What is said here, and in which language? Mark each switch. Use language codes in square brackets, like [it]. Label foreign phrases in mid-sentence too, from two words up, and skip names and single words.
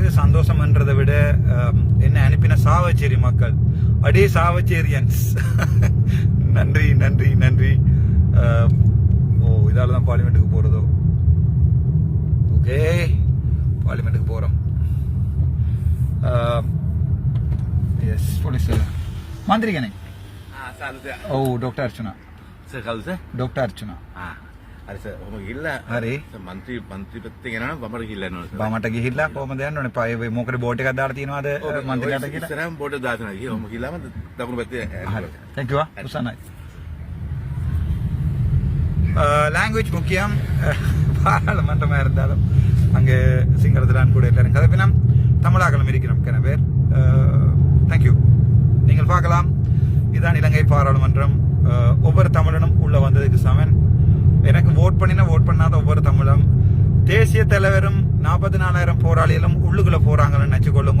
[ta] சந்தோஷம்ன்றதை விட என்ன அனுப்பின சாவச்சேரி மக்கள், அடே சாவச்சேரியன்ஸ், நன்றி நன்றி நன்றி. இதால தான் பார்லிமெண்ட்டுக்கு போறதோ. ஓகே, பார்லிமெண்ட்டுக்கு போறோம். எஸ், போலீஸ் மந்திரிகனே. [si] ඩොක්ටර් අර්චනා. ඩොක්ටර් අර්චනා. හරි සර්, ඔහොම ගිහිල්ලා හරි මන්ත්‍රී පැත්තේ ගෙනාන බමට ගිහිල්ලා යනවා සර්. බමට ගිහිල්ලා කොහමද යන්න ඕනේ? පය මොකද බෝඩ් එකක් දාලා තියෙනවද මන්ත්‍රීලාට කියලා? ඉස්සරහම බෝඩ් එක දාලා තියෙනවා. ඔහොම ගිහිල්ලාම දකුණු පැත්තේ. හරි, [en] thank you. [si] උසන්නයි. [ta] லாங்குவேஜ் முக்கியம். பாராளுமன்றமாக இருந்தாலும் அங்கே சிங்களத்திலான் கூட எல்லாரும் கதைப்பினம், தமிழாக்களும் இருக்கிறோம் கன பேர். [en] thank you. [ta] நீங்கள் பார்க்கலாம், இதுதான் இலங்கை பாராளுமன்றம். ஒவ்வொரு தமிழனும் உள்ள வந்ததுக்கு சமன். எனக்கு ஓட் பண்ணாத ஒவ்வொரு தமிழும், தேசிய தலைவரும் 44,000 போராளிகளும் உள்ளுக்குள்ள போறாங்கன்னு நினைச்சுக்கொள்ளுங்க.